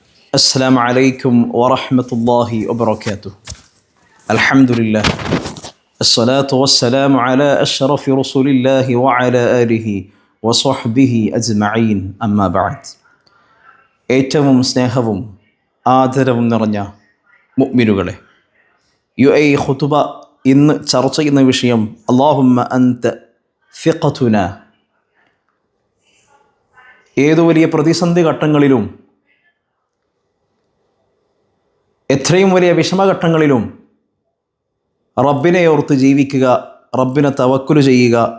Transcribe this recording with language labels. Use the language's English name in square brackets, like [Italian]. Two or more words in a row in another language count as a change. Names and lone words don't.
[Arabic] السلام عليكم ورحمة الله وبركاته. الحمد لله الصلاة والسلام على أشرف رسول الله وعلى آله وصحبه أجمعين أما بعد. [Malayalam] ഏറ്റവും സ്നേഹവും ആദരവും നിറഞ്ഞ മുഅ്മിനുകളെ, ഖുതുബ ഇന്ന് ചർച്ച ചെയ്യുന്ന വിഷയം [Arabic] اللهم أنت ثقتنا. [Malayalam] ഏതു വലിയ പ്രതിസന്ധി ഘട്ടങ്ങളിലും എത്രയും വലിയ വിഷമഘട്ടങ്ങളിലും റബ്ബിനെ ഓർത്ത് ജീവിക്കുക, റബ്ബിനെ തവക്കുല് ചെയ്യുക.